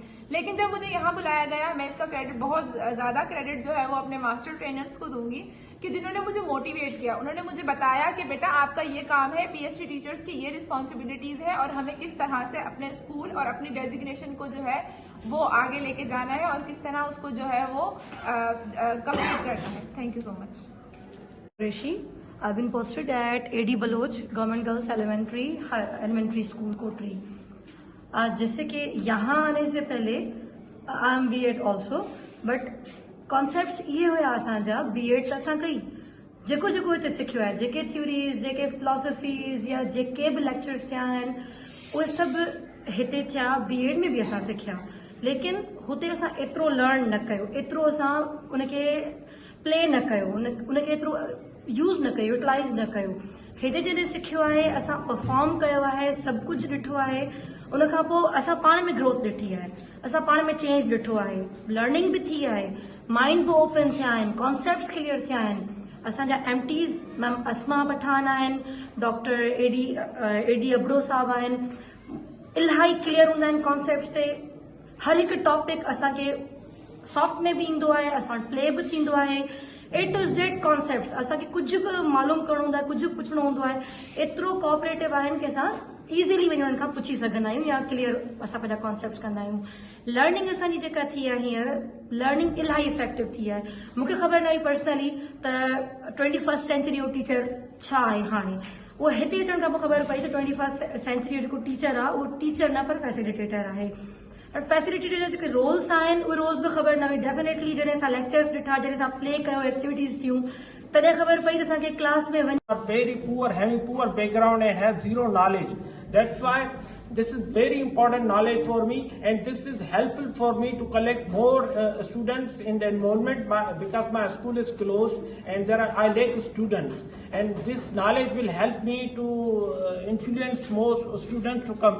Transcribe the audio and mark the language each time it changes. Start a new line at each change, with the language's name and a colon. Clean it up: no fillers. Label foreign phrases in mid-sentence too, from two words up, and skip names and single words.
Urdu: لیکن جب مجھے یہاں بلایا گیا، میں اسکا کریڈٹ بہت زیادہ کریڈٹ جو ہے وہ اپنے
English: master trainers
Urdu: کو دوں گی کہ جنہوں نے مجھے موٹیویٹ کیا. انہوں نے مجھے بتایا کہ بیٹا آپکا یہ کام ہے,
English: PhD teachers
Urdu: کی یہ ریسپانسبلٹیز ہے اور ہمیں کس طرح سے اپنے سکول اور اپنی ڈیزگنیشن کو جو ہے وہ آگے لیکے جانا ہے اور کس طرح اسکو جو ہے وہ کمپلیٹ کرنا ہے.
English: Thank you so much. Rishi, I've been posted at AD Baloch Government Girls Elementary School कोटरी।
Urdu: جیسے کہ یہاں آنے سے پہلے
English: I am B.Ed also, but concept
Sindhi: ये हुआ असांजा B.Ed त असां कई, जेको जेको हिते सिखियो आहे, जेके थ्योरीज़, जेके फिलोसफीज़ या जेके बि लेक्चर्स थिया आहिनि उहे सभु हिते थिया, B.Ed में बि असां सिखिया। लेकिन हुते असां एतिरो लर्न न कयो, एतिरो असां उनखे प्ले न कयो, उनखे एतिरो यूज़ न कयो, यूटिलाइज़ न कयो। हिते जॾहिं सिखियो आहे, असां परफॉर्म कयो आहे, सभु कुझु ॾिठो आहे, उनखां पोइ असां पाण में ग्रोथ ॾिठी आहे, असां पाण में चेंज ॾिठो आहे, लर्निंग बि थी आहे, माइंड बि ओपन थिया आहिनि,
English: concepts clear
Sindhi: थिया आहिनि। असांजा MTs मैम अस्मा पठान आहिनि, डॉक्टर एडी अबड़ो साहब आहिनि, इलाही क्लियर हूंदा आहिनि कॉन्सेप्ट्स ते। हर हिकु टॉपिक असांखे सॉफ्ट में बि ईंदो आहे, असां प्ले बि थींदो आहे,
English: A to Z कॉन्सेप्ट्स।
Sindhi: असांखे कुझु बि मालूम करणो हूंदो आहे, कुझु पुछणो हूंदो आहे, एतिरो कोऑपरेटिव आहिनि कि असां ईज़िली वञी उन्हनि खां पुछी सघंदा आहियूं या क्लियर असां पंहिंजा कॉन्सेप्ट्स कंदा आहियूं। लर्निंग असांजी जेका थी आहे हींअर, लर्निंग इलाही इफेक्टिव थी आहे। मूंखे ख़बर न हुई पर्सनली त 21st सेंचुरी जो टीचर छा आहे। हाणे उहो हिते अचण खां पोइ ख़बर पई त 21st सेंचुरी जो जेको टीचर आहे उहो टीचर न पर फैसिलिटेटर आहे। और फैसिलिटेटर जा जेके रोल्स आहिनि उहे रोल्स बि ख़बर न हुई। डेफिनेटली जॾहिं असां लेक्चर्स ॾिठा, जॾहिं असां प्ले कयो, एक्टिविटीज़ थियूं, तॾहिं ख़बर पई त असांखे क्लास में वञी
English: very poor, having poor background and have zero knowledge. That's why this is very important knowledge for me, and this is helpful for me to collect more students in the enrollment because my school is closed and I lack students, and this knowledge will help me to influence more students to come.